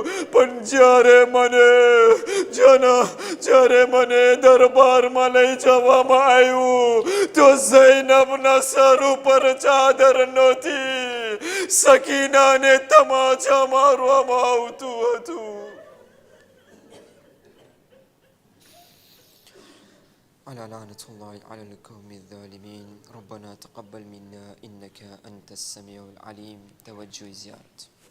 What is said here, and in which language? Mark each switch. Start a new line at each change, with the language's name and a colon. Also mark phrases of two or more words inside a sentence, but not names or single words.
Gujarati: પણ જ્યારે મને દરબારમાં લઈ જવામાં આવ્યું તો ઝૈનબના સર ઉપર ચાદર નહોતી, સકીનાને તમાચા મારવામાં આવતું હતું.
Arabic: على لعنة الله على القوم الظالمين ربنا تقبل منا إنك أنت السميع العليم. توجه زيارة.